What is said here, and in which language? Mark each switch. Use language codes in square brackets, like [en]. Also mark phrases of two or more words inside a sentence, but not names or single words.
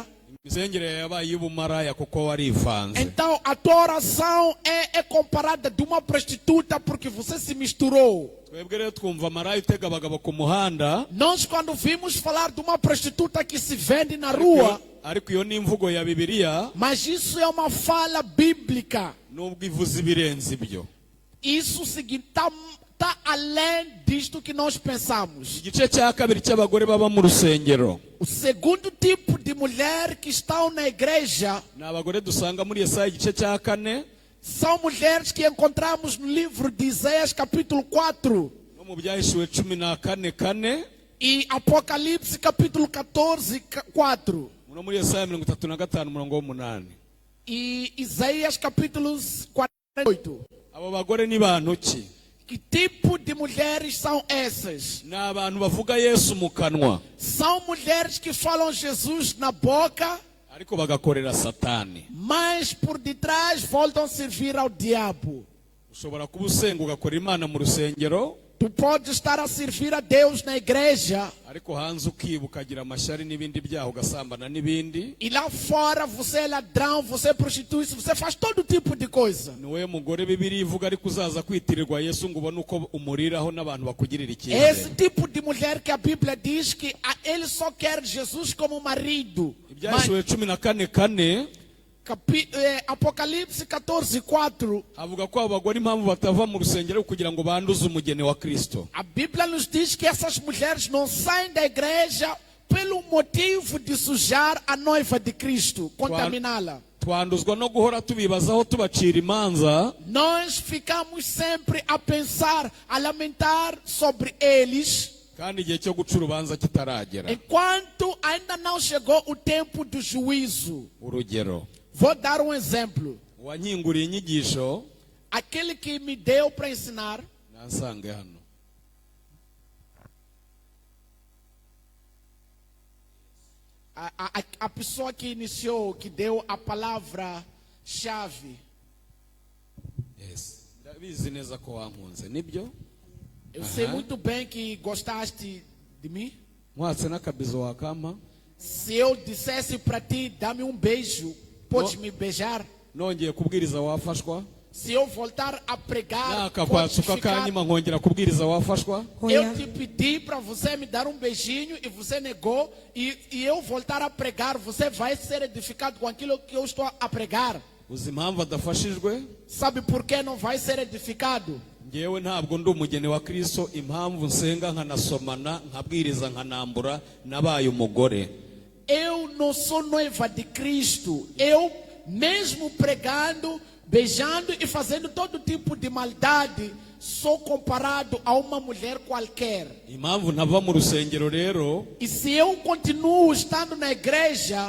[rw] imisengere yabaye iy'ubumaraya kuko warivanze. [pt] então a tua oração é comparada de uma prostituta porque você se misturou. [rw] Twebwe rero twumva Maraya utega abagabo ku muhanda, [pt] Nós quando vimos falar de uma prostituta que se vende na rua, [rw] ariko iyo ni imvugo ya Bibiliya, [pt] mas isso é uma fala bíblica. [rw] nubwo ivuze ibirenze ibyo. [pt] Isso está além disto que nós pensamos. [rw] igice cya kabiri cy'abagore baba mu rusengero [pt] O segundo tipo de mulher que estão na igreja [rw] ni abagore dusanga muri Yesaya igice cya 4 [pt] são mulheres que encontramos no livro de Isaías capítulo 4 [rw] no mu byahishuwe 14:4 [pt] e Apocalipse capítulo 14, 4 [rw] no muri Yesaya 35:8. [pt] e Isaías capítulo 48. [rw] Abo bagore ni bantu ki? [pt] Que tipo de mulheres são essas? [rw] Ni abantu bavuga Yesu mu kanwa [pt] São mulheres que falam Jesus na boca, [rw] ariko bagakorera Satani. [pt] mas por detrás voltam a servir ao diabo. [rw] Ushobora kuba usenga ugakora Imana mu rusengero [pt] Tu pode estar a servir a Deus na igreja [rw] ariko hanze ukiba ukagira amashyari n'ibindi byaha ugasambana n'ibindi. [pt] e lá fora você é ladrão, você é prostitui-se, você faz todo tipo de coisa. [rw] Ni wowe mugore Bibiliya ivuga ariko uzaza kwitirirwa Yesu ngo ubone uko umuriraho n'abantu bakugirira [pt] Esse [rw] icyizere. [pt] tipo de mulher que a Bíblia diz que ele só quer Jesus como marido. Mas, [rw] Ibyahishuwe 14:4 [pt] Apocalipse 14, 4. [rw] havuga ko abo bagore impamvu batava mu rusengero kugira ngo banduze umugeni wa Kristo. [pt] A Bíblia nos diz que essas mulheres não saem da igreja pelo motivo de sujar a noiva de Cristo, contaminá-la. [rw] Twanduzwa no guhora tubibazaho tubacira imanza [pt] Nós ficamos sempre a pensar, a lamentar sobre eles, [rw] kandi igihe cyo guca urubanza kitaragera. [pt] enquanto ainda não chegou o tempo do juízo. [rw] Urugero, [pt] Vou dar um exemplo. [rw] uwanyinguriye inyigisho [pt] Aquele que me deu para ensinar, [rw] nansange hano. [pt] a pessoa que iniciou, que deu a palavra-chave. Yes. [rw] Ndabizi neza ko wankunze nibyo? [pt] Eu sei muito bem que gostaste de mim. [rw] Mwatse n'akabizo wakampa [pt] Se eu dissesse para ti, dá-me um beijo, podes me beijar? [rw] nongeye kubwiriza wafashwa? [pt] Se eu voltar a pregar, podes [rw] Nakakwatsuka [pt] ficar? [rw] kanyuma nkongera kubwiriza wafashwa? [pt] Eu te pedi para você me dar um beijinho e você negou. E eu voltar a pregar, você vai ser edificado com aquilo que eu estou a pregar. [rw] Uzi impamvu adafashijwe? [pt] Sabe por que não vai ser edificado? [rw] Ngewe ntabwo ndi umugeni wa Kristo, impamvu nsenga nkanasomana nkabwiriza nkanambura nabaye umugore. [pt] Eu não sou noiva de Cristo. Eu, mesmo pregando, beijando e fazendo todo tipo de maldade, sou comparado a uma mulher qualquer. [rw] Impamvu ntava mu rusengero rero [pt] E se eu continuo estando na igreja,